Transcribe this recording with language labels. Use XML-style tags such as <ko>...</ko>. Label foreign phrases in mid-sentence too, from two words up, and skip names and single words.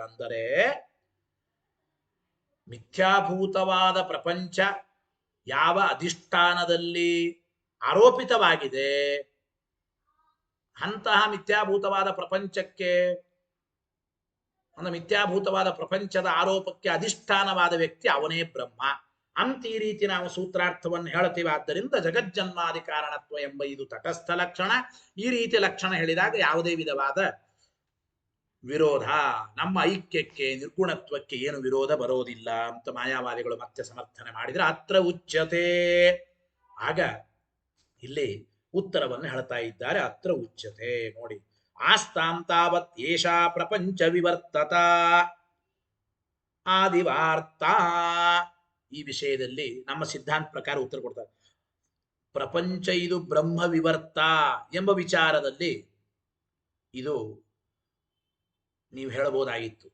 <kn>ಅಂದರೆ ಮಿಥ್ಯಾಭೂತವಾದ ಪ್ರಪಂಚ ಯಾವ ಅಧಿಷ್ಠಾನದಲ್ಲಿ ಆರೋಪಿತವಾಗಿದೆ ಅಂತಹ ಮಿಥ್ಯಾಭೂತವಾದ ಪ್ರಪಂಚಕ್ಕೆ, ಅಂದ್ರೆ ಮಿಥ್ಯಾಭೂತವಾದ ಪ್ರಪಂಚದ ಆರೋಪಕ್ಕೆ ಅಧಿಷ್ಠಾನವಾದ ವ್ಯಕ್ತಿ ಅವನೇ ಬ್ರಹ್ಮ ಅಂತ ಈ ರೀತಿ ನಾವು ಸೂತ್ರಾರ್ಥವನ್ನು ಹೇಳ್ತೀವಿ. ಆದ್ದರಿಂದ ಜಗಜ್ಜನ್ಮಾದಿ ಕಾರಣತ್ವ ಎಂಬ ಇದು ತಟಸ್ಥ ಲಕ್ಷಣ. ಈ ರೀತಿ ಲಕ್ಷಣ ಹೇಳಿದಾಗ ಯಾವುದೇ ವಿಧವಾದ ವಿರೋಧ, ನಮ್ಮ ಐಕ್ಯಕ್ಕೆ ನಿರ್ಗುಣತ್ವಕ್ಕೆ ಏನು ವಿರೋಧ ಬರೋದಿಲ್ಲ ಅಂತ ಮಾಯಾವಾದಿಗಳು ಮತ್ತೆ ಸಮರ್ಥನೆ ಮಾಡಿದ್ರೆ</kn> <sa>ಅತ್ರ ಉಚ್ಯತೆ.</sa> <kn>ಆಗ ಇಲ್ಲಿ ಉತ್ತರವನ್ನು ಹೇಳ್ತಾ ಇದ್ದಾರೆ.</kn> <sa>ಅತ್ರ ಉಚ್ಯತೆ ನೋಡಿ. ಆಸ್ತಾಂ ತಾವತ್ ಏಷಾ ಪ್ರಪಂಚ ವಿವರ್ತತ ಆದಿವಾರ್ತ.</sa> <kn>ಈ ವಿಷಯದಲ್ಲಿ ನಮ್ಮ ಸಿದ್ಧಾಂತ ಪ್ರಕಾರ ಉತ್ತರ ಕೊಡ್ತಾರೆ. ಪ್ರಪಂಚ ಇದು ಬ್ರಹ್ಮ ವಿವರ್ತ ಎಂಬ ವಿಚಾರದಲ್ಲಿ ಇದು ನೀವು ಹೇಳಬಹುದಾಗಿತ್ತು.</kn>